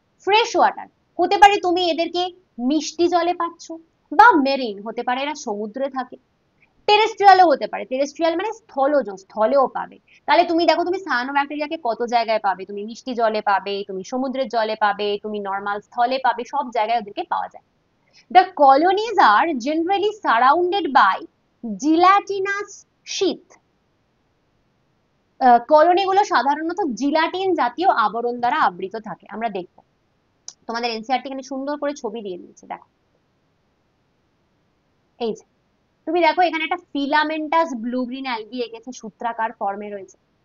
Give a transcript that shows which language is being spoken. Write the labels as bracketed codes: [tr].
[bn] Fresh water হতে পারে তুমি এদেরকে মিষ্টি জলে পাচ্ছ, বা মেরিন হতে পারে এরা সমুদ্রে থাকে। টেরেস্ট্রিয়ালও হতে পারে, টেরেস্ট্রিয়াল মানে স্থলজ, স্থলেও পাবে। তাহলে তুমি দেখো তুমি সায়ানোব্যাকটেরিয়াকে কত জায়গায় পাবে, তুমি মিষ্টি জলে পাবে, তুমি সমুদ্রের জলে পাবে, তুমি নর্মাল স্থলে পাবে, সব জায়গায় ওদেরকে পাওয়া যায়। [en] The colonies are generally surrounded by gelatinous sheath. [bn] কলোনিগুলো সাধারণত জিলাটিন জাতীয় আবরণ দ্বারা আবৃত থাকে। আমরা দেখবো, তোমাদের এনসিইআরটি এখানে সুন্দর করে ছবি দিয়ে দিয়েছে, দেখো এই যে তুমি দেখো এখানে একটা ফিলামেন্টাস ব্লু গ্রিন অ্যালগি এঁকেছে, সূত্রাকার ফর্মে রয়েছে।